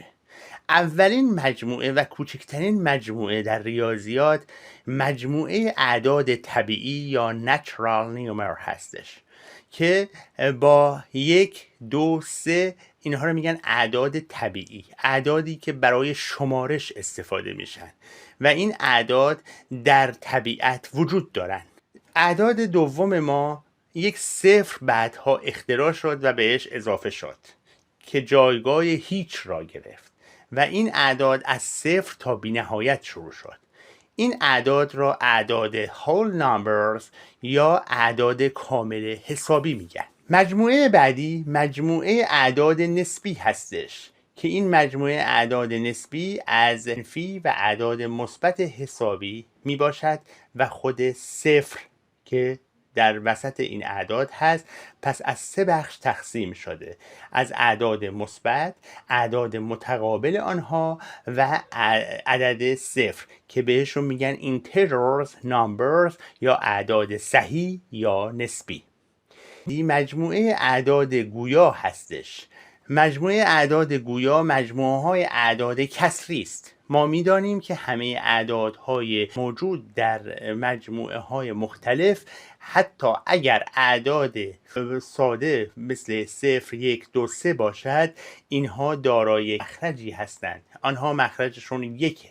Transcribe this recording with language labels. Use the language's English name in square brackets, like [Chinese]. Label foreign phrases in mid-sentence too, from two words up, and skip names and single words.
[Persian] اولین مجموعه و کوچکترین مجموعه در ریاضیات مجموعه اعداد طبیعی یا [English] natural number [Persian] هستش که با 1 2 3 اینها رو میگن اعداد طبیعی، اعدادی که برای شمارش استفاده میشن و این اعداد در طبیعت وجود دارن. اعداد دوم ما یک صفر بعدها اختراع شد و بهش اضافه شد که جایگاه هیچ را گرفت و این اعداد از صفر تا بی نهایت شروع شد. این اعداد را اعداد [English] whole numbers [Persian] یا اعداد کامل حسابی میگن. مجموعه بعدی مجموعه اعداد نسبی هستش که این مجموعه اعداد نسبی از منفی و اعداد مثبت حسابی می باشد و خود صفر که در وسط این اعداد هست پس از 3 بخش تقسیم شده، از اعداد مثبت، اعداد متقابل آنها و عدد صفر که بهشون میگن [English] integers numbers [Persian] یا اعداد صحیح یا نسبی. مجموعه اعداد گویا هستش. مجموعه اعداد گویا مجموعه های اعداد کسری است. ما میدانیم که همه اعدادهای موجود در مجموعه های مختلف حتی اگر اعداد ساده مثل 0 1 2 3 باشد اینها دارای مخرجی هستند، آنها مخرجشون یکه.